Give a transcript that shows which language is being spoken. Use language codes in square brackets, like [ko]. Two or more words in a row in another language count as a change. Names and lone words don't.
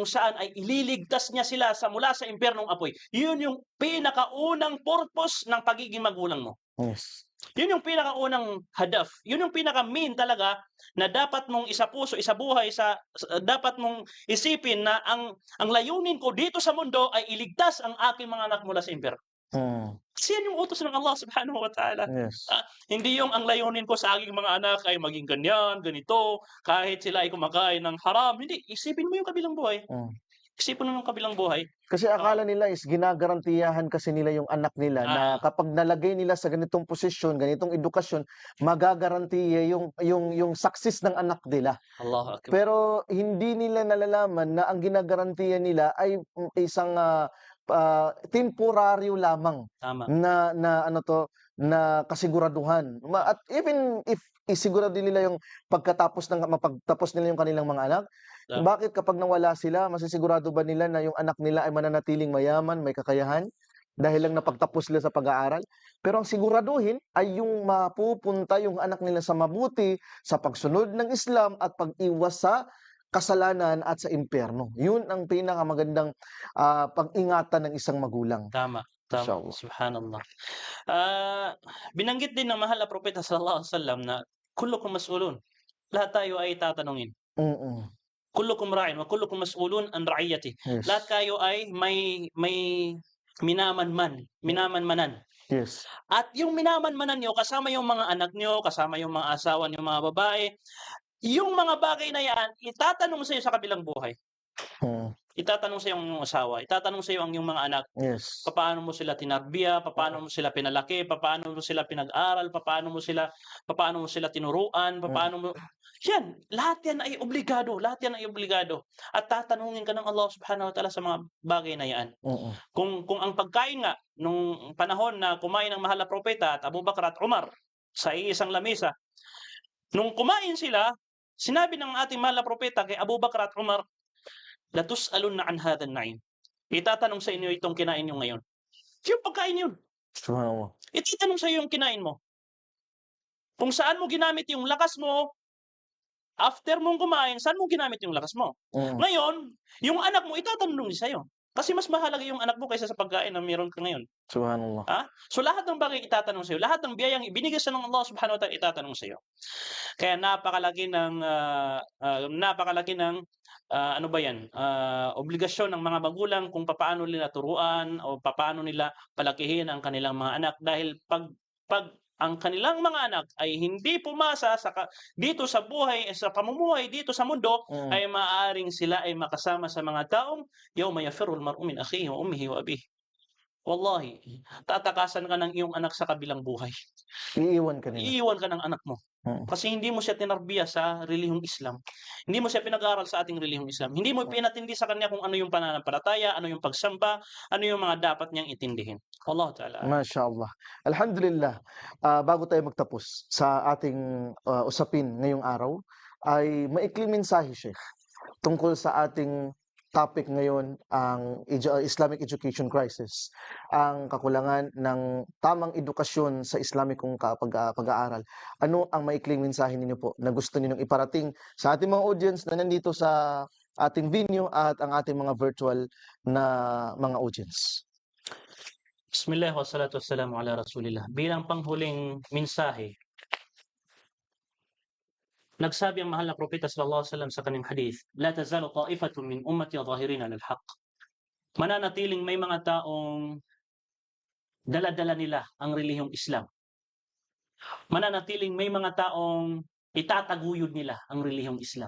[tl] kung saan ay ililigtas niya sila mula sa impyernong apoy. Yun yung pinakaunang purpose ng pagiging magulang mo. Yes. Yun yung pinakaunang hadaf. Yun yung pinaka-main talaga na dapat mong isapuso, isabuhay, dapat mong isipin na ang layunin ko dito sa mundo ay iligtas ang aking mga anak mula sa impyerno. Mm. Kasi yan yung utos ng [ar] الله سبحانه وتعالى. [tl] Yes. Hindi yung ang layunin ko sa aking mga anak ay maging ganyan, ganito, kahit sila ay kumakain ng haram. Hindi, isipin mo yung kabilang buhay. Mm. Isipin mo yung kabilang buhay. Kasi akala nila is ginagarantiyahan kasi nila yung anak nila na kapag nalagay nila sa ganitong posisyon, ganitong edukasyon, magagarantiya yung success ng anak nila. [ar] الله أكبر. [tl] Pero hindi nila nalalaman na ang ginagarantiya nila ay isang temporaryo lamang Tama. na kasiguraduhan. At [en] even if [tl] isigurado nila yung mapagtapos nila yung kanilang mga anak, Tama. bakit kapag nawala sila, masisigurado ba nila na yung anak nila ay mananatiling mayaman, may kakayahan? Dahil lang napagtapos sila sa pag-aaral. Pero ang siguraduhin ay yung mapupunta yung anak nila sa mabuti, sa pagsunod ng Islam at pag-iwas sa kasalanan at sa impyerno. Yun ang pinakamagandang pag-ingatan ng isang magulang. Tama. Inshallah. Subhanallah. Binanggit din ng mahal na propeta [ar] صلى الله عليه وسلم [tl] na [ar] كلكم مسؤول. [tl] Lahat tayo ay tatanungin. Mm-mm. [ar] كلكم راع وكلكم مسؤول عن رعيته. [tl] Yes. Lahat kayo ay may minamanmanan. Yes. At yung minamanmanan nyo, kasama yung mga anak nyo, kasama yung mga asawa nyo, mga babae, yung mga bagay na yan, itatanong sa iyo sa kabilang buhay. Mm. Itatanong sa iyo ang iyong asawa, itatanong sa iyo ang iyong mga anak, Yes. paano mo sila tinarbiya, paano mo sila pinalaki, paano mo sila pinag-aral, paano mo sila tinuruan, yan, lahat yan ay obligado, At tatanungin ka ng [ar] الله سبحانه وتعالى [tl] sa mga bagay na yan. Mm-mm. Kung ang pagkain nga, nung panahon na kumain ng mahal na propeta at Abu Bakr at Umar sa iisang lamesa, nung kumain sila, sinabi ng ating mahal na propeta kay Abu Bakr at Umar, [ar] "لتسألن عن هذا النعيم." [tl] Itatanong sa inyo itong kinain nyo ngayon. Yung pagkain yun. Subhanallah. Itatanong sa iyo yung kinain mo. Kung saan mo ginamit yung lakas mo, after mong kumain, saan mo ginamit yung lakas mo? Mm. Ngayon, yung anak mo, itatanong din sa'yo. Kasi mas mahalaga yung anak mo kaysa sa pagkain na meron ka ngayon. Subhanallah. So lahat ng bagay itatanong sa'yo. Lahat ng biyayang ibinigay sa ng [ar] الله سبحانه وتعالى [tl] itatanong sa'yo. Kaya napakalaki ng obligasyon ng mga magulang kung paano nila turuan o paano nila palakihin ang kanilang mga anak. Dahil pag ang kanilang mga anak ay hindi pumasa dito sa buhay, sa pamumuhay dito sa mundo, ay maaaring sila ay makasama sa mga taong [ar] يوم يفر المرء من أخيه وأمه وأبيه. [tl] Wallahi, tatakasan ka ng iyong anak sa kabilang buhay. Iiwan ka nila. Iiwan ka ng anak mo. Kasi hindi mo siya tinarbiya sa relihiyong Islam. Hindi mo siya pinag-aral sa ating relihiyong Islam. Hindi mo pinatindi sa kanya kung ano yung pananampalataya, ano yung pagsamba, ano yung mga dapat niyang intindihin. [ar] والله تعالى أعلم. ما شاء الله الحمد لله. [tl] Bago tayo magtapos sa ating usapin ngayong araw, ay maikling mensahe, Sheikh, tungkol sa ating topic ngayon, ang [en] Islamic education crisis, [tl] ang kakulangan ng tamang edukasyon sa Islamikong pag-aaral. Ano ang maikling mensahe ninyo po na gusto ninyong iparating sa ating mga audience na nandito sa ating venue at ang ating mga virtual na mga audience? [ar] بسم الله والصلاة والسلام على رسول الله. [tl] Bilang panghuling mensahe, nagsabi ang mahal na propeta [ar] صلى الله عليه وسلم [tl] sa kanyang hadith, [ar] لا تزال طائفة من أمتي ظاهرين على الحق. [tl] Mananatiling may mga taong dala-dala nila ang relihiyong Islam. Mananatiling may mga taong itataguyod nila ang relihiyong Islam.